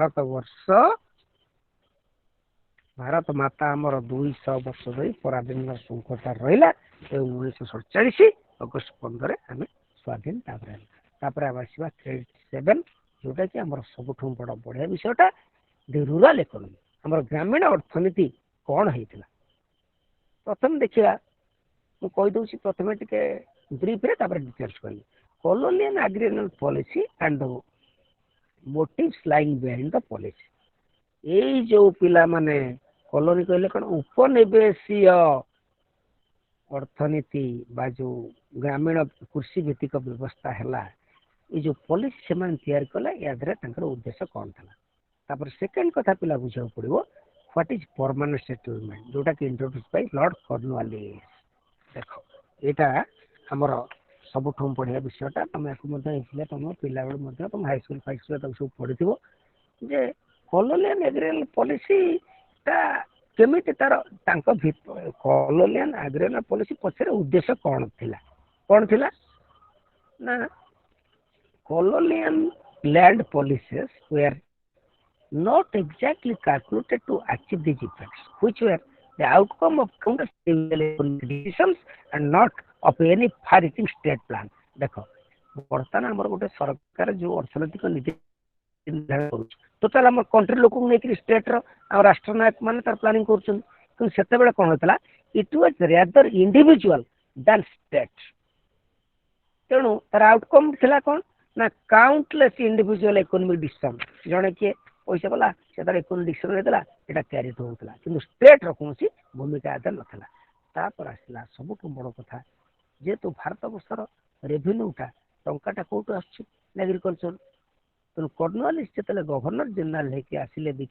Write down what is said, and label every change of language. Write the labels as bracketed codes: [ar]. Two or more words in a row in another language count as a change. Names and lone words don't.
[or] ଭାରତ ମାତା ଆମର 200 ବର୍ଷ ଧରି ପରାଧୀନ ଶୃଙ୍ଖଳାରେ ରହିଲା ଏବଂ 1947 ଅଗଷ୍ଟ 15 ଆମେ ସ୍ୱାଧୀନ ତାପରେ ଆମେ ଆସିବା 7 ଯୋଉଟା କି ଆମର ସବୁଠୁ ବଢିଆ ବିଷୟଟା [en] the rural economy [or] ଆମର ଗ୍ରାମୀଣ ଅର୍ଥନୀତି କ'ଣ ହେଇଥିଲା ପ୍ରଥମେ ଦେଖିବା ମୁଁ କହିଦେଉଛି ପ୍ରଥମେ ଟିକେ ବ୍ରିଫରେ ତାପରେ ଡିଟେଲ୍ସ କହିବି [en] colonial agrarian policy and the motives lying behind the policy [or] ଏଇ ଯୋଉ ପିଲାମାନେ କଲୋନି କହିଲେ କ'ଣ ଉପନିବେଶୀୟ ଅର୍ଥନୀତି ବା ଯୋଉ ଗ୍ରାମୀଣ କୃଷି ଭିତ୍ତିକ ବ୍ୟବସ୍ଥା ହେଲା ଏଇ ଯୋଉ ପଲିସି ସେମାନେ ତିଆରି କଲେ ୟା ଦେହରେ ତାଙ୍କର ଉଦ୍ଦେଶ୍ୟ କ'ଣ ଥିଲା ତାପରେ ସେକେଣ୍ଡ କଥା ପିଲା ବୁଝିବାକୁ ପଡିବ [en] what is permanent settlement [or] ଯୋଉଟା କି [en] introduce by Lord Cornwallis [or] ଦେଖ ଏଇଟା ଆମର ସବୁଠୁ ବଢିଆ ବିଷୟଟା ତମେ ଆକୁ ମଧ୍ୟ ହେଇଥିଲେ ତମ ପିଲାବେଳୁ ମଧ୍ୟ ତମ ହାଇସ୍କୁଲ ଫାଇସ୍କୁଲ ତାକୁ ସବୁ ପଢିଥିବ ଯେ [en] colonial agrarian policy [or] ଟା କେମିତି ତାର ତାଙ୍କ [en] colonial agrarian policy [or] ପଛରେ ଉଦ୍ଦେଶ୍ୟ କ'ଣ ଥିଲା ନା [en] colonial land policies were not exactly calculated to achieve these effects which were the outcome of counter decisions and not of any far-reaching state plan [or] ଦେଖ ବର୍ତ୍ତମାନ ଆମର ଗୋଟେ ସରକାର ଯୋଉ ଅର୍ଥନୈତିକ ନୀତି ଟୋଟାଲ ଆମ କଣ୍ଟ୍ରି ଲୋକଙ୍କୁ ନେଇକି ଷ୍ଟେଟ୍ର ଆମ ରାଷ୍ଟ୍ରନାୟକ ମାନେ ତାର ପ୍ଲାନିଂ କରୁଛନ୍ତି କିନ୍ତୁ ସେତେବେଳେ କ'ଣ ହେଇଥିଲା [en] it was rather individual than state [or] ତେଣୁ ତାର ଆଉଟକମ୍ ଥିଲା କ'ଣ ନା [en] countless individual economic decision [or] ଜଣେ କିଏ ପଇସା କଲା ସେ ତାର [en] economic decision [or] ନେଇଥିଲା ଏଇଟା କ୍ୟାରିଟ୍ ହେଉଥିଲା କିନ୍ତୁ ଷ୍ଟେଟ୍ର କୌଣସି ଭୂମିକା ଏତେ ନଥିଲା ତାପରେ ଆସିଲା ସବୁଠୁ ବଡ଼ କଥା ଯେହେତୁ ଭାରତ ବର୍ଷର ରେଭିନ୍ୟୁଟା ଟଙ୍କାଟା କୋଉଠୁ ଆସୁଛି ଏଗ୍ରିକଲଚର ତେଣୁ କର୍ଣ୍ଣୱାଲିସ ଯେତେବେଳେ [en] governor general [or] ହେଇକି ଆସିଲେ